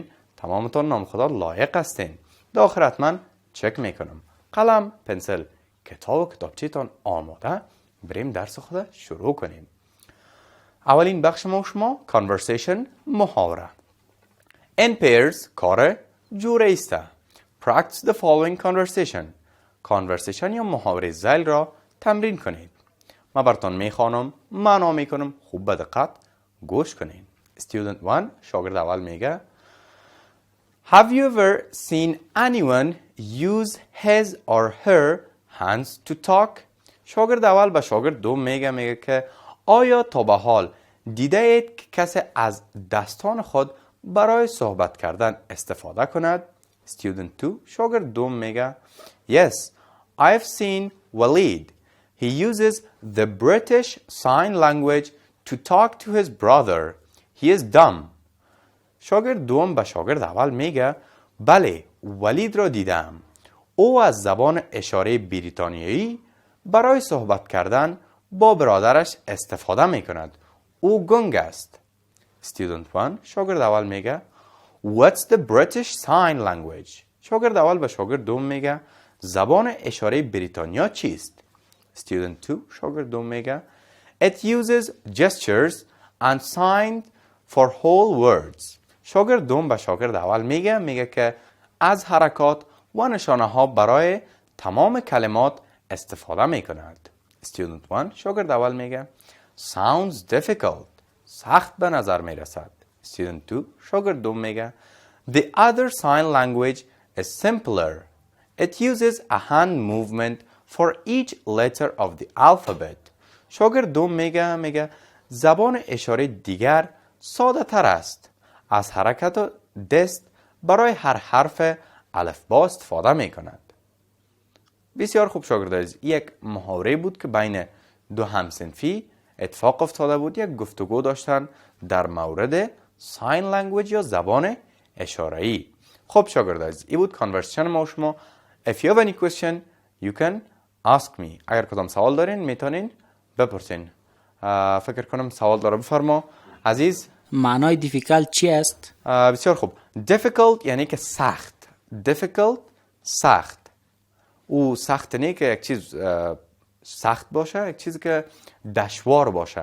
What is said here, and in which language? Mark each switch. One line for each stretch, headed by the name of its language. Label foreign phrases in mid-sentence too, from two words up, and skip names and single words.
Persian: تمامتان نام خدا لایق هستین. داخل حتما چک میکنم. قلم، پنسل، کتاب و کتابچه‌تان آماده؟ بریم درس خود شروع کنیم. اولین بخش ما و شما
English: conversation، محاوره. In pairs،
Persian: کار جوره است.
English: Practice the following conversation.
Persian: conversation یا محاوره ذیل را تمرین کنید. من براتون میخوانم، معنا میکنم، خوب به دقت گوش کنید.
English: Student 1،
Persian: شاگرد اول میگه
English: Have you ever seen anyone use his or her hands to talk?
Persian: شاگرد اول به شاگرد دوم میگه که آیا تا به حال دیده اید که کسی از دستان خود برای صحبت کردن استفاده کند؟
English: Student 2،
Persian: شاگرد دوم میگه
English: Yes, I've seen Walid. He uses the British Sign Language to talk to his brother. He is dumb.
Persian: شاگرد دوم به شاگرد اول میگه بله، ولید را دیدم. او از زبان اشاره بریتانیایی برای صحبت کردن با برادرش استفاده میکند. او گنگ است.
English: Student 1،
Persian: شاگرد اول میگه
English: What's the British Sign Language?
Persian: شاگرد اول به شاگرد دوم میگه زبان اشاره بریتانیا چیست؟
English: Student 2،
Persian: شاگرد دوم میگه
English: It uses gestures and signs for whole words.
Persian: شاگرد دوم به شاگرد اول میگه که از حرکات و نشانه ها برای تمام کلمات استفاده میکند.
English: Student 1،
Persian: شاگرد اول میگه
English: Sounds difficult.
Persian: سخت به نظر میرسد.
English: Student 2،
Persian: شاگرد دوم میگه
English: The other sign language is simpler. It uses a hand movement for each letter of the alphabet.
Persian: شاگرد دوم میگه زبان اشاره دیگر ساده تر است. از حرکت دست برای هر حرف الفبا استفاده می کند. بسیار خوب شاگردان، یک محاوره بود که بین دو همسنفی اتفاق افتاده بود. یک گفتگو داشتن در مورد
English: sign language
Persian: یا زبان اشاره‌ای. خب شاگردان، این بود conversation ما و شما.
English: If you have any question, you can ask me.
Persian: اگر کدام سوال دارین میتونین بپرسین. فکر کنم سوال داره، بفرما عزیز. معنای
English: difficult
Persian: چی است؟ بسیار خوب. difficult یعنی که سخت. difficult سخت. او سخت نه که یک چیز سخت باشه، یک چیزی که دشوار باشه.